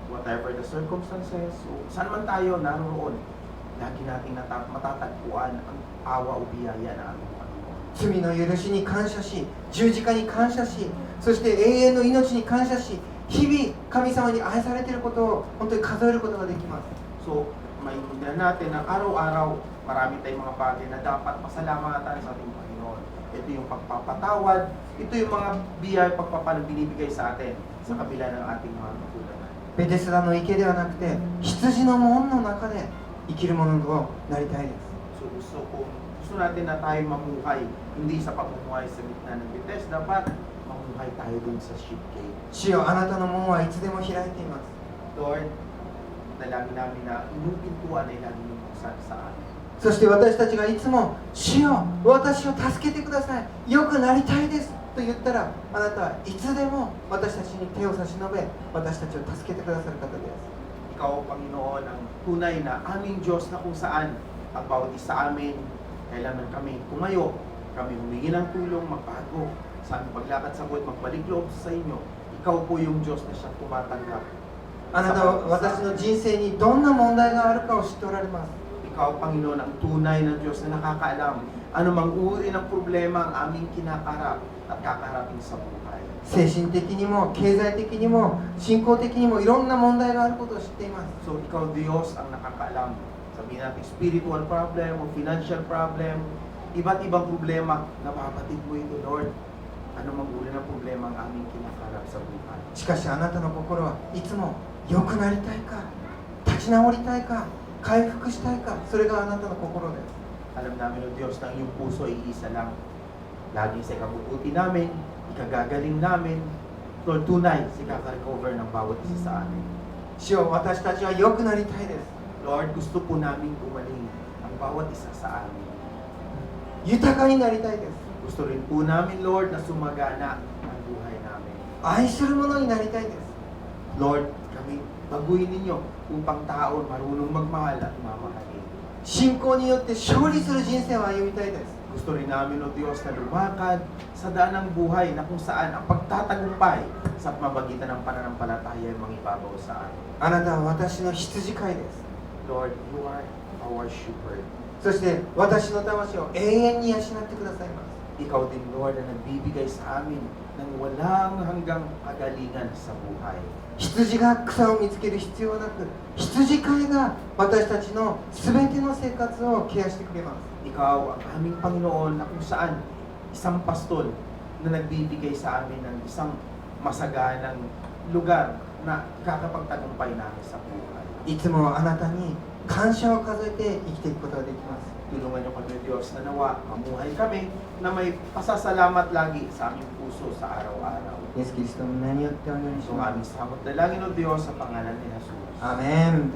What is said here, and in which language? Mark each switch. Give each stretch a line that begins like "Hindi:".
English: Whatever the circumstances,
Filipino: so, saan man tayo naroon, lagi nating matatagpuan ang awa o biyaya ng ating Panginoon.
Japanese: 罪の許しに感謝し、十字架に感謝し、そして永遠の命に感謝し、日々神様に愛されていることを本当に数えることができます。
Filipino: So, maintindihan natin na araw-araw marami tayong mga bagay na dapat pasalamatan sa ating Panginoon. Ito yung pagpapatawad, ito yung mga biyaya pagpapalang binibigay sa atin sa kabila ng ating mga kakulangan.
Japanese: ベテスダの池ではなくて、羊の門の中で生きるものとなりたいです。
Filipino: So gusto natin na tayo mamuhay, hindi sa pamumuhay sa gitna ng Bethesda, dapat mamuhay tayo dun sa
English: sheep gate.
Japanese: 主よ、あなたの門はいつでも開いています。
Filipino: Lord, dalangin namin na inyong pintuan ay lagi niyong buksan sa amin.
Japanese: そして私たちがいつも、主よ、私を助けてください、良くなりたいですと言ったら、あなたはいつでも私たちに手を差し伸べ、私たちを助けてくださる方です。
Filipino: Ikaw, Panginoon, ang tunay na aming Diyos na kung saan ang bawat isa amin, kailangan kami tumayo, kami humingi ng tulong, magbago, sa aming paglakad sa buhay, magbalik loob sa inyo. Ikaw po yung Diyos na siyang tumatanggap.
Japanese: あなたは私の人生にどんな問題があるかを知っておられます。
Filipino: Ikaw, Panginoon, ang tunay na Diyos na nakakaalam anumang uri ng problema ang aming kinakarap at kakaharapin sa buhay.
Japanese: 精神的にも経済的にも信仰的にもいろんな問題があることを知っています。
Filipino: So, ikaw, Diyos, ang nakakaalam. Sabihin natin,
English: spiritual problem
Filipino: o
English: financial problem,
Filipino: iba't ibang problema, napabatid mo ito, Lord. Anumang uri ng problema ang aming kinakarap sa buhay.
Japanese: しかしあなたの心はいつも良くなりたいか、立ち直りたいか、回復したいか、それがあなたの心です。
Filipino: Alam namin, O Diyos, na ang iyong puso ay iisa lang. Lagi sa ikabubuti namin, ikagagaling namin, Lord, tunay sa ikaka-recover ng bawat isa sa amin.
Japanese: 主よ、私たちは良くなりたいです。
Filipino: Lord, gusto po namin gumaling ang bawat isa sa amin.
Japanese: 豊かになりたいです。
Filipino: Gusto rin po namin, Lord, na sumagana ang buhay namin.
Japanese: 愛する者になりたいです。
Filipino: Lord, kami baguhin ninyo upang taon marunong magmahal at mamahalin.
Japanese: 信仰によって勝利する人生を歩みたいです。
Filipino: Gusto rin namin, O Diyos, na lumakad sa daan ng buhay na kung saan ang pagtatagumpay sa pamagitan ng pananampalataya ay mangibabaw sa amin.
Japanese: あなたは私の羊飼いです。
English: Lord, you are our shepherd.
Japanese: そして私の魂を永遠に養ってくださいます。
Filipino: Ikaw din, Lord, na nagbibigay sa amin ng walang hanggang kagalingan sa buhay.
Japanese: 羊が草を見つける必要なく、羊飼いが私たちの全ての生活をケアしてくれます。
Filipino: Ikaw ang aming Panginoon na kung saan isang pastol na nagbibigay sa amin ng isang masaganang lugar na kakapagtagumpay namin sa buhay.
Japanese: いつもあなたに感謝を数えて生きていくことができます。
Filipino: Tulungan niyo kami, Diyos, na nawa mamuhay kami na may pasasalamat lagi sa aming puso sa araw-araw.
Japanese: イエス・キリストの名によってお祈りし
Filipino: Ito ang
Japanese: ます。
Filipino: aming samot dalangin, O Diyos, sa pangalan ni Jesus.
Japanese: アーメン。